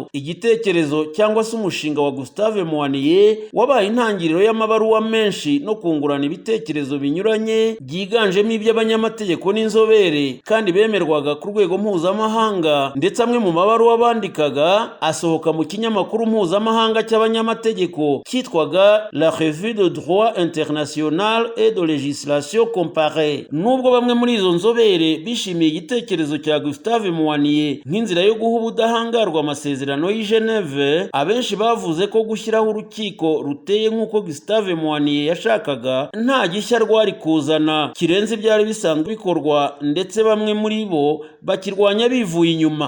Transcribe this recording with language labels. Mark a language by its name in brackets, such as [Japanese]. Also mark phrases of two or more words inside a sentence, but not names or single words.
[Kinyarwanda] Igitekerezo cyangwa se umushinga wa Gustave Muaniye wabaye intangiriro y'amabaruwa menshi no kungurana ibitekerezo binyuranye, byiganjemo iby'abanyamategeko n'inzobere, kandi bemerwaga ku rwego mpuzamahanga, ndetse amwe mu mabaruwa bandikaga asohoka mu kinyamakuru mpuzamahanga cy'abanyamategeko cyitwaga La Revue de Droit International et de Législation Comparée. Nubwo bamwe muri izo nzobere bishimiye igitekerezo cya Gustave Muaniye nk'inzira yo guha ubudahangarwa amasezerano y'i Geneve, abenshi bavuze ko gushyiraho urukiko ruteye nk'uko Gustave Muaniye yashakaga nta gishya rwari kuzana kirenze ibyari bisanzwe bikorwa, ndetse bamwe muri bo bakirwanya bivuye inyuma.